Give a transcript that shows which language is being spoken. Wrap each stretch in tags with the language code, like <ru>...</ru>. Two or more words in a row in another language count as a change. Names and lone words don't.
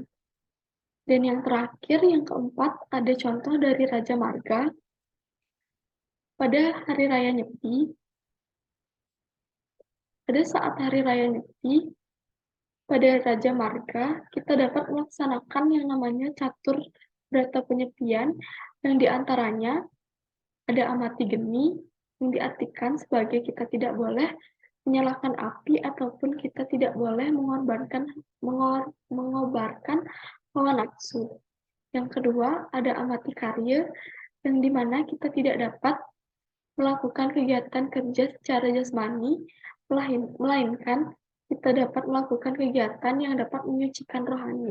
<id>Dan yang terakhir, yang keempat, ada contoh dari Raja Marga. Pada Hari Raya Nyepi, pada saat Hari Raya Nyepi, pada Raja Marga, kita dapat melaksanakan yang namanya catur berata penyepian, yang diantaranya ada amati geni, yang diartikan sebagai kita tidak boleh menyalakan api ataupun kita tidak boleh mengobarkan hawa nafsu. Yang kedua, ada amati karya, yang dimana kita tidak dapat melakukan kegiatan kerja secara jasmani, melainkan kita dapat melakukan kegiatan yang dapat menyucikan rohani.</id>